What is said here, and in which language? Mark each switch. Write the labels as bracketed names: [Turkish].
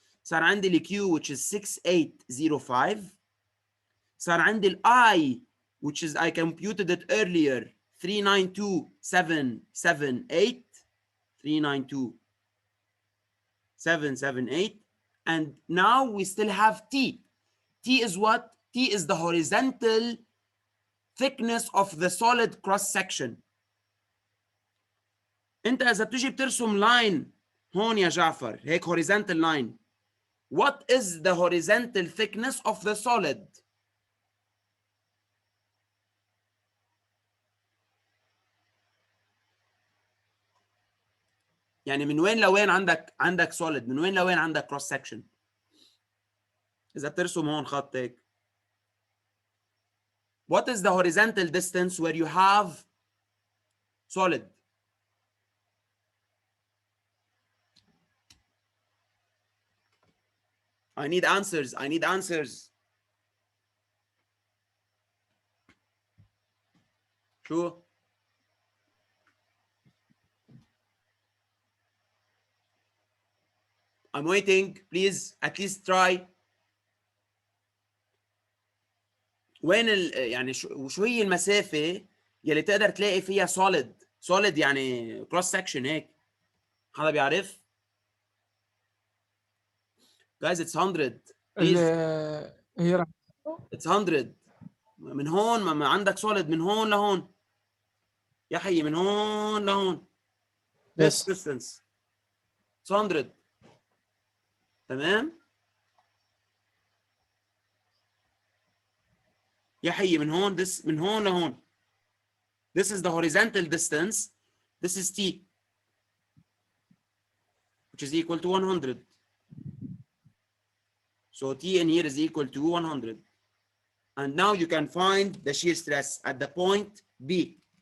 [Arabic] صار عندي ال [English] Q which is 6805. صار عندي ال I which is I computed it earlier 392778. 392778. And now we still have T. T is what? T is the horizontal thickness of the solid cross section. [Arabic] انت اذا بتجي بترسم لاين هون يا جعفر هيك [English] horizontal line What is the horizontal thickness of the solid? [Arabic] يعني من وين لوين عندك solid، من وين لوين عندك cross section. إذا بترسم هون خط هيك. [English] What is the horizontal distance where you have solid? I need answers. I need answers. [Arabic] شو؟ [English] I'm waiting. Please at least try. [Arabic] وين يعني شو هي المسافة يلي تقدر تلاقي فيها solid يعني cross section هيك؟ حدا بيعرف؟ [English] Guys, it's 100. Please. [Arabic] هي راح [English] It's 100. [Arabic] من هون ما عندك solid من هون لهون. يا حي من هون لهون. [English] This Yes. distance. It's 100. [Arabic] تمام؟ يا حي من هون من هون لهون. [English] This is the horizontal distance. This is t, which is equal to 100. So t in here is equal to 100. And now you can find the shear stress at the point B.